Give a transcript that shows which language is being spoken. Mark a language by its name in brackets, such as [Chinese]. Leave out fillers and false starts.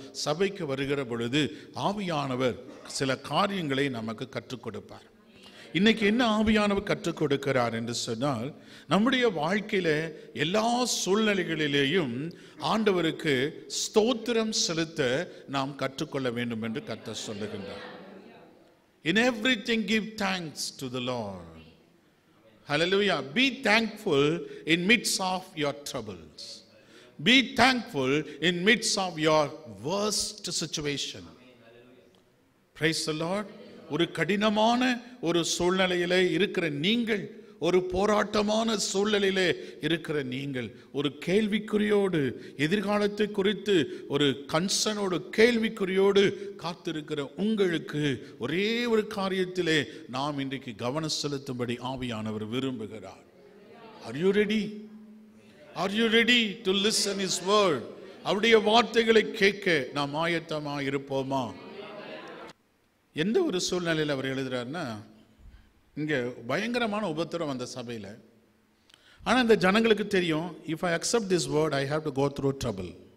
[Tamil] சபைக்கு வருகிற பொழுது ஆவியானவர் சில காரியங்களை நமக்கு கற்றுக் கொடுப்பார். இன்னைக்கு என்ன ஆவியானவர் கற்றுக் கொடுக்கிறார் என்று சொன்னால், நம்முடைய வாழ்க்கையில எல்லா சூழ்நிலைகளிலேயும் ஆண்டவருக்கு ஸ்தோத்திரம் செலுத்த நாம் கற்றுக்கொள்ள வேண்டும் என்று கர்த்தர் சொல்லுகின்றார். [English] In everything give thanks to the Lord. Hallelujah. Be thankful in midst of your troubles. Be thankful in midst of your worst situation. Praise the Lord. [Tamil] ஒரு கடினமான ஒரு சூழ்நிலையிலே இருக்கிற நீங்கள், ஒரு போராட்டமான சூழ்நிலையிலே இருக்கிற நீங்கள், ஒரு கேள்விக்குறியோடு, எதிர்காலத்தை குறித்து ஒரு கன்சர்னோடு, கேள்விக்குறியோடு காத்திருக்கிற உங்களுக்கு ஒரே ஒரு காரியத்திலே நாம் இன்றைக்கு கவனம் செலுத்தும்படி ஆவியானவர் விரும்புகிறார். [English] Are you ready? Are you ready to listen his word? [Tamil] அவருடைய வார்த்தைகளை கேட்க நாம் ஆயத்தமாக இருப்போமா? எந்த ஒரு சூழ்நிலையில் அவர் எழுதுறாருன்னா, இங்கே பயங்கரமான உபத்திரம் அந்த சபையில். ஆனால் இந்த ஜனங்களுக்கு தெரியும், [English] If I accept this word I have to go through trouble.